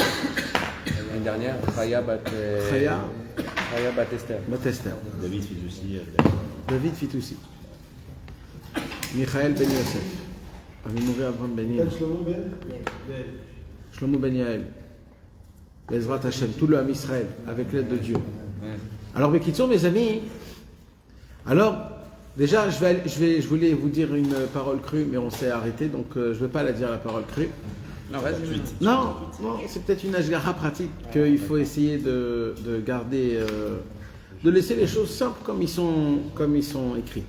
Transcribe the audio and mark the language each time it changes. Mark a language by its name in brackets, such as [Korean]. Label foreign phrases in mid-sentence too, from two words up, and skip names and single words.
[French] L'année dernière, Chaya Bat Esther. Bat Esther. David Fitoussi. David Fitoussi. Michael Ben Yosef. Avimouri Avram Ben Yael. Shlomo Ben Yael. [Hebrew] בעזרת השם. [French] Tout le Ham Israël, avec l'aide de Dieu. Alors, Bekitsour, mes amis, alors, déjà, je voulais vous dire une parole crue, mais on s'est arrêté, donc je ne vais pas la dire, la parole crue. Non, vas-y. Non, c'est peut-être une ashgaha pratique qu'il faut essayer de garder, de laisser les choses simples comme ils sont écrites.